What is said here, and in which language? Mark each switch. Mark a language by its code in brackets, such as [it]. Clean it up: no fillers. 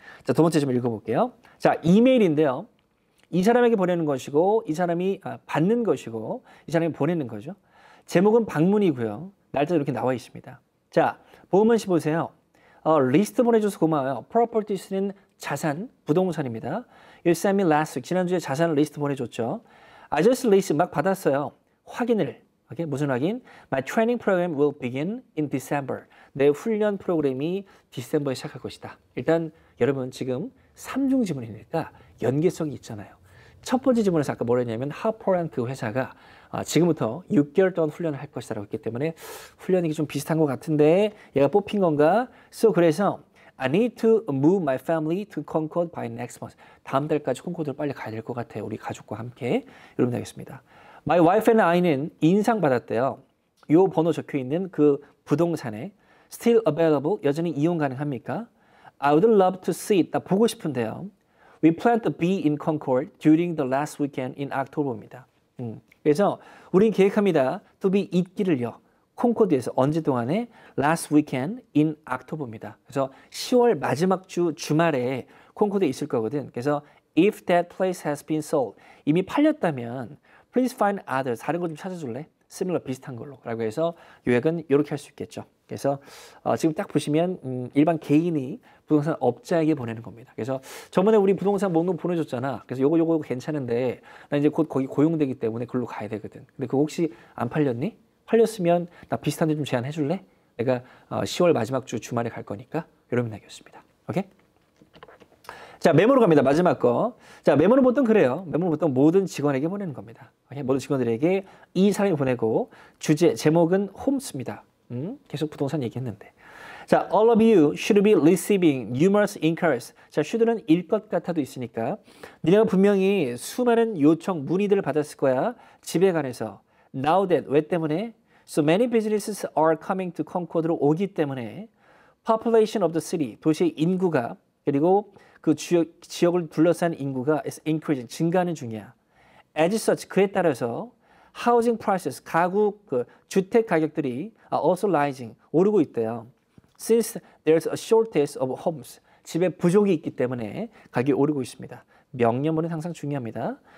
[ko] 자, 두 번째 좀 읽어볼게요. 자, 이메일인데요. 이 사람에게 보내는 것이고 이 사람이 받는 것이고 이 사람이 보내는 거죠. 제목은 방문이고요. 날짜 이렇게 나와 있습니다. 자, 보험은 씨 보세요. 리스트 보내줘서 고마워요. Properties는 자산, 부동산입니다. [en] You sent me last week. [ko] 지난주에 자산 리스트 보내줬죠. [en] I just list [ko] 막 받았어요. 확인을. 오케이? 무슨 확인? [en] My training program will begin in December. [ko] 내 훈련 프로그램이 디셈버에 시작할 것이다. 일단 여러분 지금 3중 지문이니까 연계성이 있잖아요. 첫 번째 지문에서 아까 뭐라 했냐면 하퍼라는 그 회사가 지금부터 6개월 동안 훈련을 할 것이라고 했기 때문에 훈련이 좀 비슷한 것 같은데 얘가 뽑힌 건가? [en] 그래서 I need to move my family to Concord by next month. [ko] 다음 달까지 콘코드를 빨리 가야 될 것 같아요. 우리 가족과 함께. 이러면 되겠습니다. My wife and I는 인상받았대요. 요 번호 적혀 있는 그 부동산에 [en] still available, [ko] 여전히 이용 가능합니까? [en] I would love to see it. [ko] 나 보고 싶은데요. [en] We plan to be in Concord during the last weekend in October입니다. [ko] 그래서 우린 계획합니다. to be 있기를요. 콩코드에서 언제 동안에 [en] last weekend in October [ko] 입니다. 그래서 10월 마지막 주 주말에 콩코드에 있을 거거든. [en] 그래서 if that place has been sold, [ko] 이미 팔렸다면 [en] please find others, [ko] 다른 거 좀 찾아줄래? similar, 비슷한 걸로. 라고 해서 요약은 이렇게 할 수 있겠죠. 그래서 지금 딱 보시면 일반 개인이 부동산 업자에게 보내는 겁니다. 그래서 저번에 우리 부동산 목록 보내줬잖아. 그래서 요거 괜찮은데 나 이제 곧 거기 고용되기 때문에 글로 가야 되거든. 근데 그거 혹시 안 팔렸니? 팔렸으면 나 비슷한 데 좀 제안해 줄래? 내가 10월 마지막 주 주말에 갈 거니까. 이러면 되겠습니다. 오케이? 자, 메모로 갑니다. 마지막 거. 자, 메모는 보통 그래요. 메모는 보통 모든 직원에게 보내는 겁니다. 오케이? 모든 직원들에게 이 사람이 보내고 주제, 제목은 홈스입니다. 계속 부동산 얘기했는데. [en] 자, all of you should be receiving numerous inquiries. [ko] 자, should는 일 것 같아도 있으니까 니네가 분명히 수많은 요청, 문의들을 받았을 거야. 집에 관해서. Now that, 왜 때문에? [en] So many businesses are coming to Concord [ko] 로 오기 때문에 [en] population of the city, [ko] 도시의 인구가 그리고 그 지역을 둘러싼 인구가 [en] is increasing, [ko] 증가하는 중이야. [en] As such, [ko] 그에 따라서 [en] housing prices, [ko] 가구, 주택 가격들이 [en] are also rising, [ko] 오르고 있대요. [en] Since there's a shortage of homes, [ko] 집에 부족이 있기 때문에 가격이 오르고 있습니다. 명령문은 항상 중요합니다.